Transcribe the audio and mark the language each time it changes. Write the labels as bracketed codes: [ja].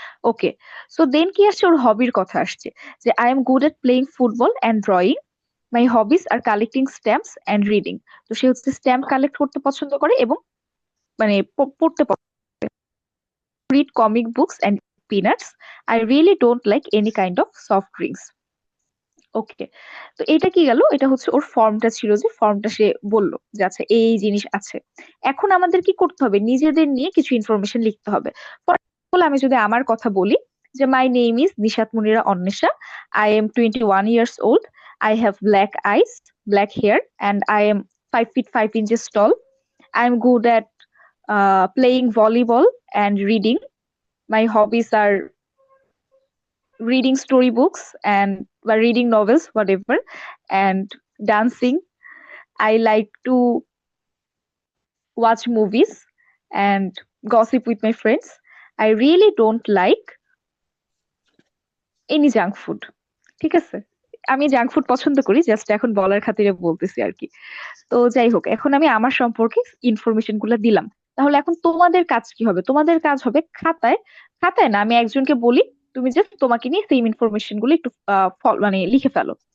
[en] okay, so then [bn] কি আসছে, ওর হবির কথা আসছে যে [en] I am good at playing football and drawing, my hobbies are collecting stamps and reading. [bn] তো সে হচ্ছে স্ট্যাম্প কালেক্ট করতে পছন্দ করে এবং মানে পড়তে [en] read comic books and peanuts. I really don't like any kind of soft drinks. [bn] ওকে, তো এটা কি গেল, এটা হচ্ছে ওর ফর্মটা ছিল, যে ফর্মটা সে বললো যে আচ্ছা এই জিনিস আছে। এখন আমাদের কি করতে হবে, নিজেদের নিয়ে কিছু ইনফরমেশন লিখতে হবে। [en] for example [bn] আমি যদি আমার কথা বলি, [en] যে my name is Nishat Munira Anwesha, I am 21 years old, I have black eyes, black hair, and I am 5 feet 5 inches tall. I am good at playing volleyball and reading. My hobbies are reading storybooks and reading novels, whatever, and dancing. I like to watch movies and gossip with my friends. I really don't like any junk food. [bn] ঠিক আছে, আমি junk food পছন্দ করি, just এখন বলার খাতিরে বলতেছি আর কি। তো যাই হোক, এখন আমি আমার সম্পর্কে ইনফরমেশন গুলো দিলাম। তাহলে এখন তোমাদের কাজ কি হবে, তোমাদের কাজ হবে খাতায়, খাতায় না, আমি একজনকে বলি, তুমি জাস্ট তোমাকে নিয়ে সেম ইনফরমেশন গুলো একটু মানে লিখে ফেলো।